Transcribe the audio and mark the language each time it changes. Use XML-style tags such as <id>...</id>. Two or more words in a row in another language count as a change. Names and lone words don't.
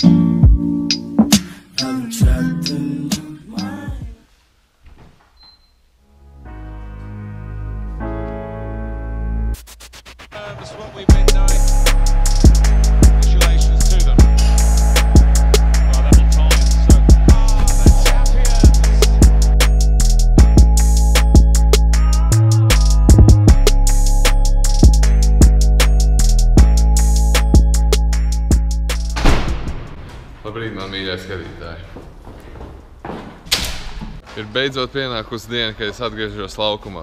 <en>I'm trapped in your mind. That's what we've been doing. Congratulations to them. Well, level time, so the champions.</en> <lv>Labrīt, man mīļie skatītāji. Ir beidzot pienākusi diena, kad es atgriežos laukumā.</lv>